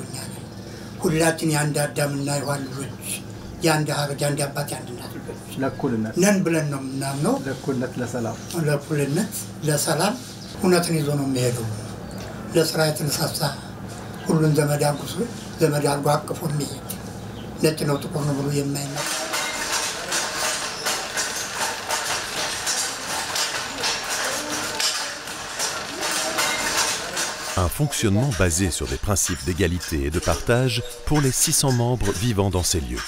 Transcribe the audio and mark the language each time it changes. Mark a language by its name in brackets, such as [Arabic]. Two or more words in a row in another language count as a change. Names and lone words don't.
[Amharic] እኛ ነን። ሁላችን የአንድ አዳምና ሔዋን ልጆች የአንድ ሀረግ የአንድ አባት የአንድ እናት ልጆች ነን ብለን ነው የምናምነው። ለእኩልነት ለሰላም እውነትን ይዞ ነው የሚሄደው። ለስራ የተነሳሳ ሁሉን ዘመድ አድርጎ አቅፎ የሚሄድ ነጭ ነው ጥቁር ነው ብሎ የማይመጣ [French] Un fonctionnement basé sur des principes d'égalité et de partage pour les 600 membres vivant dans ces lieux.